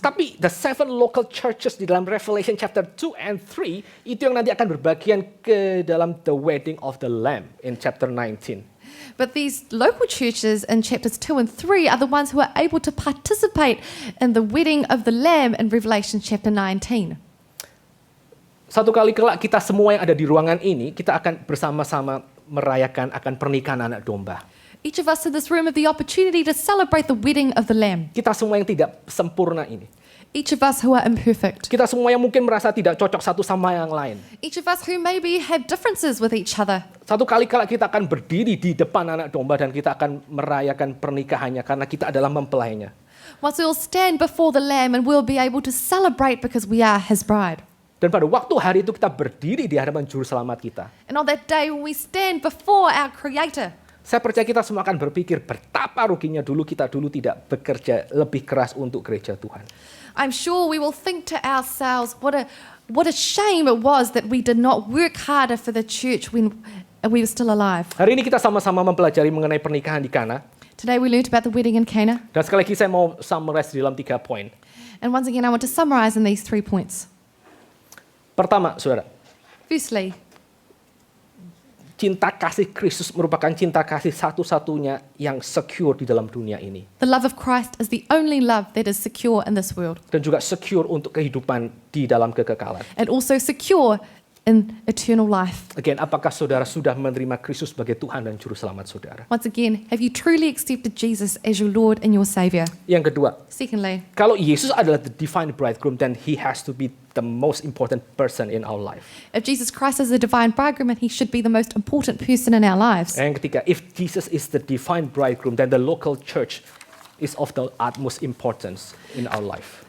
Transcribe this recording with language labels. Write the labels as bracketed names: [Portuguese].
[Indonesian] Tapi [English] the 7 local churches [Indonesian] di dalam [English] Revelation chapter 2 and 3 [Indonesian] itu yang nanti akan berbagian ke dalam [English] the wedding of the Lamb in chapter 19. But these local churches in chapters 2 and 3 are the ones who are able to participate in the wedding of the Lamb in Revelation chapter 19. [Indonesian] Satu kali kelak kita semua yang ada di ruangan ini, kita akan bersama-sama merayakan akan pernikahan anak domba. [English] Each of us in this room have the opportunity to celebrate the wedding of the Lamb. [Indonesian] Kita semua yang tidak sempurna ini. [English] Each of us who are imperfect. [Indonesian] Kita semua yang mungkin merasa tidak cocok satu sama yang lain. [English] Each of us who maybe have differences with each other. [Indonesian] Satu kali kelak kita akan berdiri di depan anak domba dan kita akan merayakan pernikahannya karena kita adalah mempelainya. [English] Once we'll stand before the Lamb and we'll be able to celebrate because we are His bride. [Indonesian] Dan pada waktu hari itu kita berdiri di hadapan juru selamat kita. [English] And on that day when we stand before our Creator, [Indonesian] Saya percaya kita semua akan berpikir betapa ruginya dulu kita tidak bekerja lebih keras untuk gereja Tuhan. [English] I'm sure we will think to ourselves, what a shame it was that we did not work harder for the church when we were still alive. [Indonesian] Hari ini kita sama-sama mempelajari mengenai pernikahan di Kana. [English] Today we learned about the wedding in Cana. [Indonesian] Dan sekali lagi saya mau [English] summarize [Indonesian] di dalam 3 poin. [English] And once again, I want to summarize in these 3 points. [Indonesian] Pertama, saudara, [English] Firstly, [Indonesian] cinta kasih Kristus merupakan cinta kasih satu-satunya yang secure di dalam dunia ini. [English] the love of Christ is the only love that is secure in this world, [Indonesian] Dan juga secure untuk kehidupan di dalam kekekalan. [English] and also secure in eternal life. [Indonesian] Again, apakah saudara sudah menerima Kristus sebagai Tuhan dan Juru Selamat saudara? [English] Once again, have you truly accepted Jesus as your Lord and your Savior? [Indonesian] Yang kedua, [English] Secondly, [Indonesian] kalau Yesus adalah [English] the divine bridegroom, then he has to be the most important person in our life. if Jesus Christ is the divine bridegroom, He should be the most important person in our lives. [Indonesian] Yang ketiga, [English] if Jesus is the divine bridegroom, then the local church is of the utmost importance in our life.